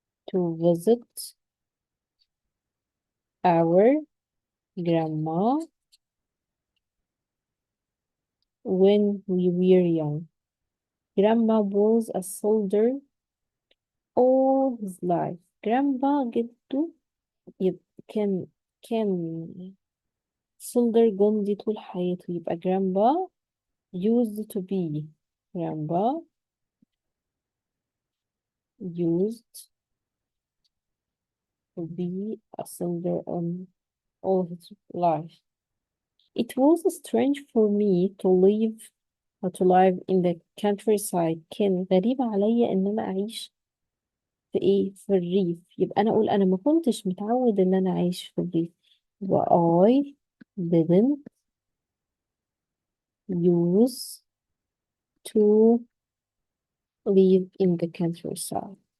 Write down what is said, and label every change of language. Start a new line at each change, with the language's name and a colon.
English: to visit our grandma when we were young. Grandma was a soldier all his life.
Arabic: Grandpa جده يبقى كان soldier جندي طول حياته، يبقى
English: grandpa used to be. Grandpa used to be a soldier on all his life. It was strange for me to live in the countryside.
Arabic: كان غريب عليا ان انا اعيش في الريف. يبقى انا اقول انا ما كنتش متعود ان انا اعيش في الريف.
English: يبقى I didn't used to live in the countryside.